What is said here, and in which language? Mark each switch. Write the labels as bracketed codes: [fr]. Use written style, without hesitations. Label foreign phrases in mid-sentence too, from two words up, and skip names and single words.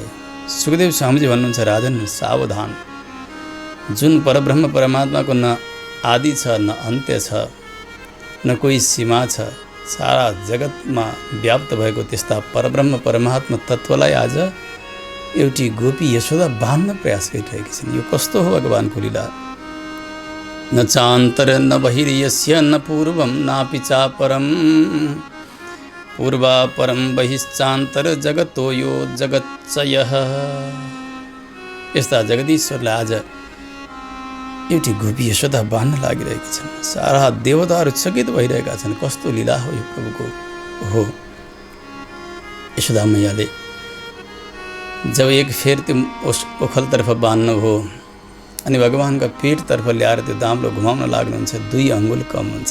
[ne] सुखदेव स्वामीजी भन्नुहुन्छ, राजन सावधान, जुन परब्रह्म परमात्माको न आदि छ न अन्त्य छ, न कोही सीमा छ, सारा जगतमा व्याप्त भएको त्यस्ता परब्रह्म परमात्मा तत्त्वलाई आज एउटी गोपी यशोदा बाँध्न प्रयास गरिरहेकी छिन्। यो कस्तो हो भगवानको लीला। [sa] न चान्तर न बहिर्यस्य न पूर्वं नापि चापरं, पूर्वा परं बहिश्चान्तर जगतो यो जगच्चयः। [ne] यस्ता जगदीश्वरलाई आज एउटी गोपी यशोदा बाँध्न लागिरहेकी छन्। सारा देवताहरू चकित भइरहेका छन्। कस्तो लीला हो यो प्रभुको। हो यशोदा मैयाले जब एक फेर त्यो ओखलतर्फ बाँध्नुभयो अनि भगवानका पेटतर्फ ल्याएर त्यो दाम्लो घुमाउन लाग्नुहुन्छ, 2 अङ्गुल कम हुन्छ।